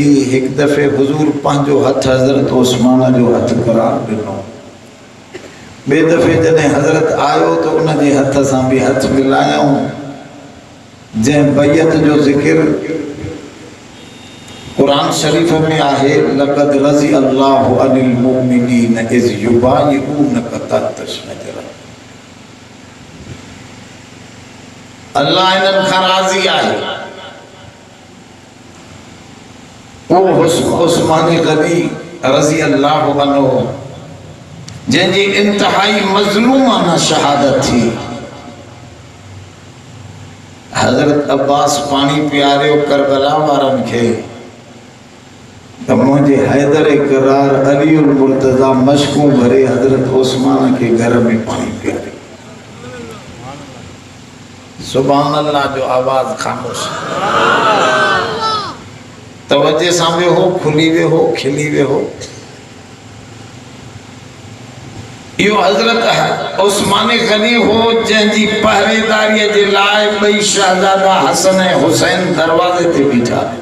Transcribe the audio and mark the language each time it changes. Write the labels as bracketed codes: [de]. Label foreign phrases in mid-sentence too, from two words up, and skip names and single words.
[sd] हिकु दफ़े हुज़ूर पंहिंजो हथु हज़रत उस्मान जो हथु करार ॾिनो। ॿिए दफ़े जॾहिं हज़रत आयो त उन जे हथ सां बि हथु मिलायूं। जंहिं बैत जो ज़िक्र कुरान शरीफ में आहे, [ar] لقد رضي الله عن المؤمنين إذ يبايعونك تحت الشجرة. [sd] अल्लाह इन्हनि खां राज़ी आहे। वो उस्मान गनी [ar] رضي الله عنه [sd] जंहिंजी इंतहाई मज़लूमाना शहादत थी। हज़रत अब्बास पानी पियारियो करबला वारनि खे त मुंहिंजे हैदर करार अली मुर्तज़ा मशकूं भरे हज़रत उस्मान के घर में पानी पियारियो। [ar] سبحان الله [sd] जो आवाज़ ख़ामोश। तवज्जो सां वेहो, खुली वेहो, खिली वेहो। यो हज़रत उस्मान गनी हो जंहिंजी पहरेदारीअ जे लाइ ॿई शहज़ादा हसन ऐं हुसैन दरवाज़े ते बीठा।